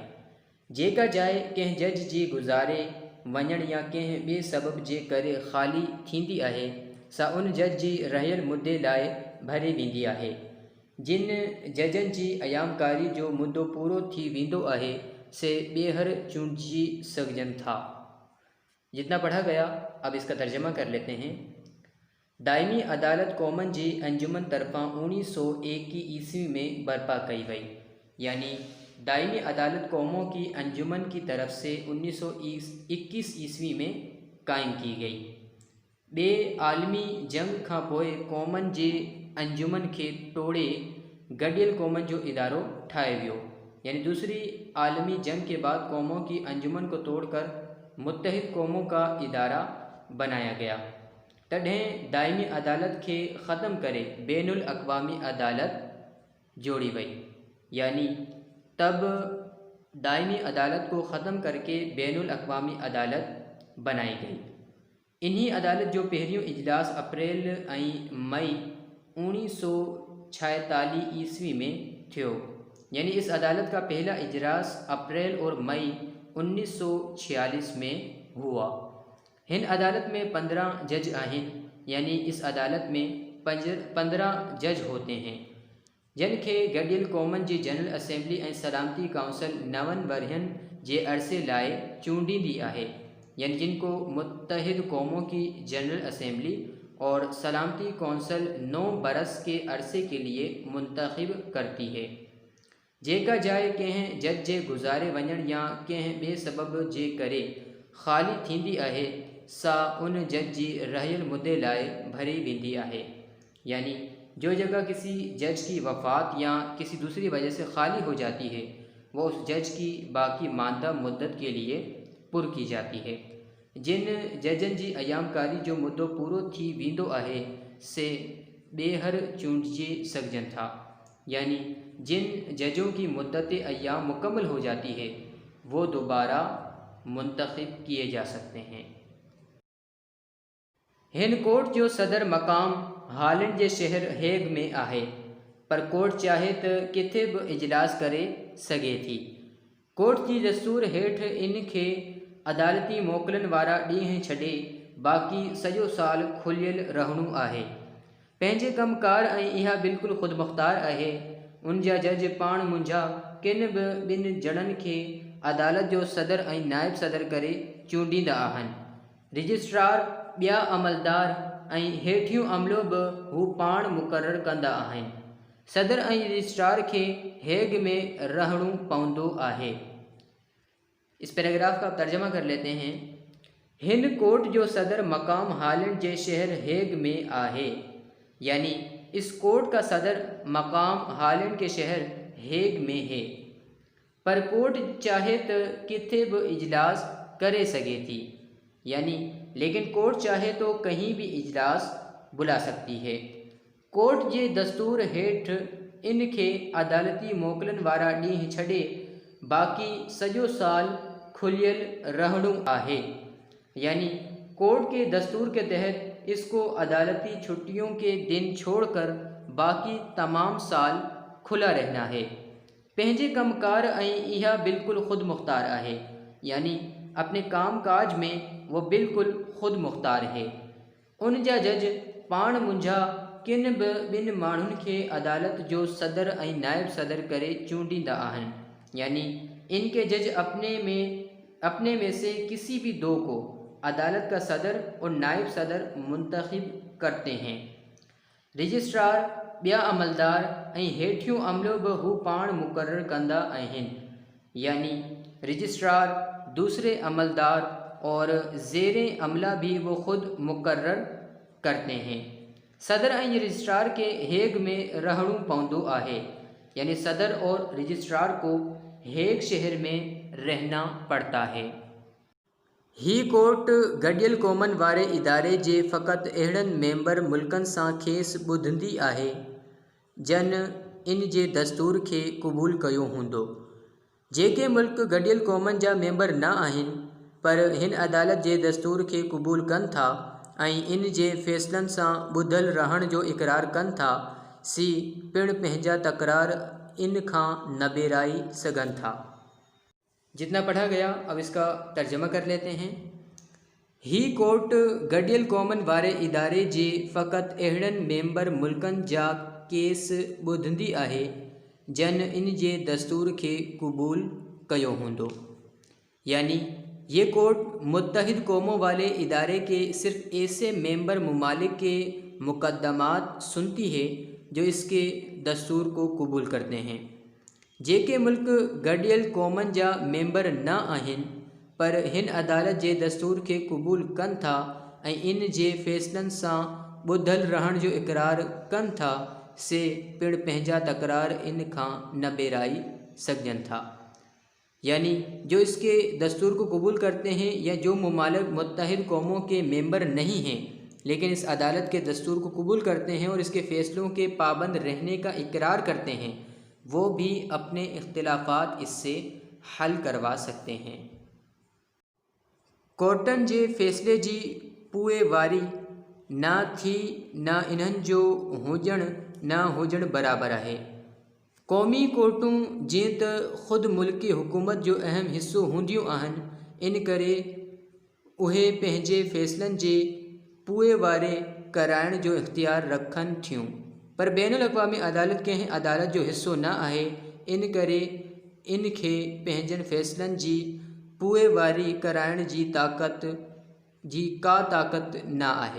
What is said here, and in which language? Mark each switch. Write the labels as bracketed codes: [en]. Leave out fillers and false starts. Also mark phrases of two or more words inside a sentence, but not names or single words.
[sd] जेका जाइ कंहिं जज जी गुज़ारे वञण या कंहिं ॿिए सबब जे करे ख़ाली थींदी आहे, सा उन जज जी रहियल मुद्दे लाइ भरे वेंदी आहे। जिन जजनि जी अयामकारी जो मुद्दो पूरो थी वेंदो आहे, से ॿीहर चूंडिजी सघजनि था। [ur] جتنا پڑھا گیا، اب اس کا ترجمہ کر لیتے ہیں. [sd] दाइमी अदालत क़ौमनि जी अंजुमन तरफ़ां 1901 ईस्वी में बर्पा कई वई, [ur] یعنی دائمی عدالت قوموں کی انجمن کی طرف سے 1921 عیسوی میں قائم کی گئی. [sd] ॿिए आलमी जंग खां पोइ क़ौमनि जे अंजुमन खे तोड़े गॾियल क़ौमनि जो इदारो ठाहियो वियो, [ur] یعنی دوسری عالمی جنگ کے بعد قوموں کی انجمن کو توڑ کر متحد قوموں کا ادارہ بنایا گیا. [sd] तॾहिं दाइमी अदालत के ख़त्म करे बैनुल अक़वामी अदालत जोड़ी वई, [ur] یعنی تب دائمی عدالت کو ختم کر کے بین الاقوامی عدالت بنائی گئی. [sd] इन्हीं अदालत जो पहिरियों इजलास अप्रैल ऐं मई 1946 ईस्वी में थियो, [ur] یعنی اس عدالت کا پہلا اجلاس اپریل اور مئی 1946 میں ہوا. [sd] हिन अदालत में 15 जज आहिनि, [ur] یعنی اس عدالت میں 15 جج ہوتے ہیں, [sd] जिन खे गॾियल क़ौमनि जी जनरल असेंबली ऐं सलामती काउंसिल 9 वरहनि जे अरसे लाइ चूंडींदी आहे, [ur] یعنی جن کو متحد قوموں کی جنرل اسمبلی اور سلامتی کونسل 9 برس کے عرصے کے لیے منتخب کرتی ہے. [sd] जेका जाइ कंहिं जज जे गुज़ारे वञण या कंहिं ॿिए सबब जे करे ख़ाली थींदी आहे, सा उन जज जी रहियल मुद्दे लाइ भरी वेंदी आहे, [ur] یعنی جو جگہ کسی جج کی وفات یا کسی دوسری وجہ سے خالی ہو جاتی ہے، وہ اس جج کی باقی ماندہ مدت کے لیے پر کی جاتی ہے. [sd] जिन जजन जी अयामकारी जो मुद्दो पूरो थी वेंदो आहे, से ॿीहर चूंडिजी सघजनि था, [ur] یعنی جن ججوں کی مدت ایام مکمل ہو جاتی ہے، وہ دوبارہ منتخب کیے جا سکتے ہیں. [sd] हिन कोर्ट जो सदर मक़ाम हॉलैंड जे शहर हेग में आहे, पर कोर्ट चाहे तो किथे भी इजलास करे सके थी। कोर्ट की दस्तूर हेठ इन खे अदालती मोकलन वारा ॾींहं छॾे बाक़ी सॼो साल खुलियल रहणो आहे। पंहिंजे कमकार ऐं इहा बिल्कुलु ख़ुदमुख्तार आहे। उन जा जज पाण मुंझा किन भी ॿिन जणनि खे अदालत जो सदर ऐं नायब सदर करे चूंडींदा आहिनि। रजिस्ट्रार ॿिया अमलदार ऐं हेठियों अमलो भी हू पाण मुक़रर कंदा आहिनि। सदर ऐं रजिस्ट्रार खे हेग में रहणो पवंदो आहे। [ur] اس پیراگراف کا ترجمہ کر لیتے ہیں. [sd] हिन कोर्ट जो सदर मकाम हॉलैंड जे शहर हेग में आहे, [ur] یعنی اس کورٹ کا صدر مقام ہالینڈ کے شہر ہیگ میں ہے, [sd] पर कोर्ट चाहे तो किथे भी इजलास करे सके थी, [ur] یعنی لیکن کورٹ چاہے تو کہیں بھی اجلاس بلا سکتی ہے. [sd] कोर्ट जे दस्तूर हेठ इनखे अदालती मोकलन वारा ॾींहं छॾे बाक़ी सॼो साल खुलियल रहणो आहे। [ur] یعنی کورٹ کے دستور کے تحت اس کو عدالتی چھٹیوں کے دن چھوڑ کر باقی تمام سال کھلا رہنا ہے. [sd] पंहिंजे कमकार इहा बिल्कुल ख़ुद मुख्तार आहे, [ur] یعنی اپنے کام کاج میں وہ بالکل خود مختار ہے. [sd] उन जा जज पाण मुंझा किन बि ॿिनि माण्हुनि खे अदालत जो सदर ऐं नायब सदर करे चूंडींदा आहिनि। [ur] یعنی ان کے جج اپنے میں سے کسی بھی دو کو عدالت کا صدر اور نائب صدر منتخب کرتے ہیں. [sd] रजिस्ट्रार ॿिया अमलदार ऐं हेठियों अमलो बि हू पाण मुक़र्रर कंदा आहिनि। [ur] یعنی رجسٹرار، دوسرے عملدار اور زیرِ عملہ بھی وہ خود مقرر کرتے ہیں. [sd] सदर ऐं रजिस्ट्रार के हेग में रहणो पवंदो आहे। [ur] یعنی صدر اور رجسٹرار کو ہیگ شہر میں رہنا پڑتا ہے. [sd] ही कोर्ट गडियल क़ौमनि वारे इदारे जे फ़क़ति अहिड़नि मेंबर मुल्कनि सां खेस ॿुधंदी आहे जन इन जे दस्तूर खे क़बूल कयो हूंदो। जेके मुल्क गडियल क़ौमनि जा मेंबर न आहिनि पर हिन अदालत जे दस्तूर खे क़बूल कनि था ऐं इन जे फ़ैसिलनि सां ॿुधल रहण जो इक़रार कनि था, सी पिण पंहिंजा तकरार इन खां न बेराई सघनि था। [ur] جتنا پڑھا گیا اب اس کا ترجمہ کر لیتے ہیں. [sd] ही कोर्ट गडियल क़ौमनि वारे इदारे जे फ़क़ति अहिड़नि मेंबर मुल्कनि जा केस ॿुधंदी आहे जन इन जे दस्तूर के कबूल कयो हूंदो। [ur] یعنی یہ کورٹ متحد قوموں والے ادارے کے صرف ایسے ممبر ممالک کے مقدمات سنتی ہے جو اس کے دستور کو قبول کرتے ہیں. [sd] जेके मुल्क गडियल क़ौमनि जा मेंबर न आहिनि पर हिन अदालत जे दस्तूर के कबूल कनि था ऐं इन जे फ़ैसिलनि सां ॿुधल रहण जो इक़रार कनि था, से पिण पंहिंजा तकरार इन खां न बेराई सघजनि था। [ur] یعنی جو اس کے دستور کو قبول کرتے ہیں یا جو ممالک متحد قوموں کے ممبر نہیں ہیں لیکن اس عدالت کے دستور کو قبول کرتے ہیں اور اس کے فیصلوں کے پابند رہنے کا اقرار کرتے ہیں، وہ بھی اپنے اختلافات اس سے حل کروا سکتے ہیں. [sd] कोर्टन जे फ़ैसले जी पोइ वारी न थी न इन्हनि जो हुजण न हुजण बराबर आहे। क़ौमी कोर्टूं जीअं त ख़ुदि मुल्की हुकूमत जो अहम हिस्सो हूंदियूं आहिनि, इन करे उहे पंहिंजे फ़ैसलनि जे पोइ वारे कराइण जो इख्तियार रखनि थियूं, पर बैनुल अक़वामी अदालत कंहिं अदालत जो हिस्सो न आहे, इन करे इन खे पंहिंजनि फ़ैसलनि जी पोइ वारी कराइण जी का ताक़त न आहे।